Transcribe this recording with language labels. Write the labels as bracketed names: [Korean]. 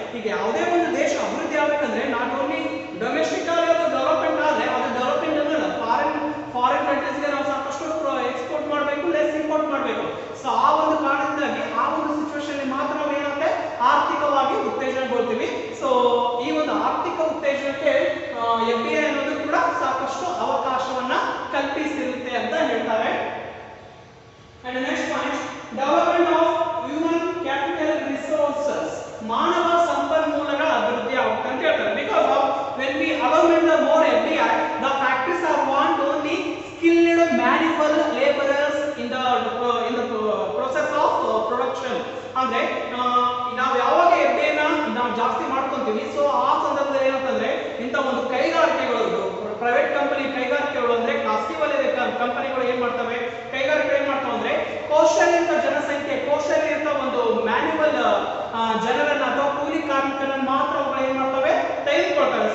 [Kannada] ಈಗ ಯಾವುದೇ ಒಂದು ದೇಶ ಅಭಿವೃದ್ಧಿ ಆಗ್ಬೇಕಂದ್ರೆ ನಾಟ್ ಓನ್ಲಿ ಡೊಮೆಸ್ಟಿಕ್ ಆಗಿ ಅದು ಡೆವಲಪ್ಮೆಂಟ್ ಆದ್ರೆ ಅದು ಡೆವಲಪ್ಮೆಂಟ್ ಅನ್ನಲ್ಲ, ಫಾರಿನ್ ಕಂಟ್ರೀಸ್ಗೆ ನಾವು ಸಾಕಷ್ಟು ಎಕ್ಸ್ಪೋರ್ಟ್ ಮಾಡಬೇಕು, ಲೆಸ್ ಇಂಪೋರ್ಟ್ ಮಾಡಬೇಕು. ಸೊ ಆ ಒಂದು ಕಾರಣದಿಂದಾಗಿ ಆ ಒಂದು ಸಿಚುವೇಶನ್ ಮಾತ್ರ ನಾವು ಏನಾಗುತ್ತೆ ಆರ್ಥಿಕವಾಗಿ ಉತ್ತೇಜನಗೊಳ್ತೀವಿ. ಸೊ ಈ ಒಂದು ಆರ್ಥಿಕ ಉತ್ತೇಜನಕ್ಕೆ FDI ಅನ್ನೋದು ಕೂಡ ಸಾಕಷ್ಟು ಅವಕಾಶವನ್ನ ಕಲ್ಪಿಸಿರುತ್ತೆ ಅಂತ ಹೇಳ್ತಾರೆ. [English] And the next point, development of human capital resources, [Kannada] ಮಾನವ ಸಂಪನ್ಮೂಲಗಳ ಅಭಿವೃದ್ಧಿ ಆಗುತ್ತೆ ಅಂತ ಹೇಳ್ತಾರೆ. [English] Because of when we allowment the more FDI, the factories are want only skilled manual laborers in the process of production. [Kannada] ಅಂದ್ರೆ ನಾವು ಯಾವಾಗ FDI ನಾವು ಜಾಸ್ತಿ ಮಾಡ್ಕೊಂತೀವಿ, ಸೊ ಆ ಸಂದರ್ಭದಲ್ಲಿ ಏನಂತಂದ್ರೆ ಇಂಥ ಒಂದು ಕೈಗಾರಿಕೆಗಳು, ಪ್ರೈವೇಟ್ ಕಂಪನಿ ಕೈಗಾರಿಕೆಗಳು ಅಂದ್ರೆ ಖಾಸಗಿ ವಲಯದ ಕಂಪನಿಗಳು ಏನ್ ಮಾಡ್ತವೆ, ಕೈಗಾರಿಕೆಗಳು ಏನ್ ಮಾಡ್ತಾವೆ ಅಂದ್ರೆ ಕೌಶಲ್ಯಯುತ ಜನಸಂಖ್ಯೆ, ಕೌಶಲ್ಯಯುತ ಒಂದು ಮ್ಯಾನ್ಯುವಲ್ ಜನರನ್ನ ಅಥವಾ ಕೂಲಿ ಕಾರ್ಮಿಕರನ್ನ ಮಾತ್ರ ಅವುಗಳು ಏನ್ ಮಾಡ್ತವೆ ತೆಗೆದುಕೊಳ್ತವೆ.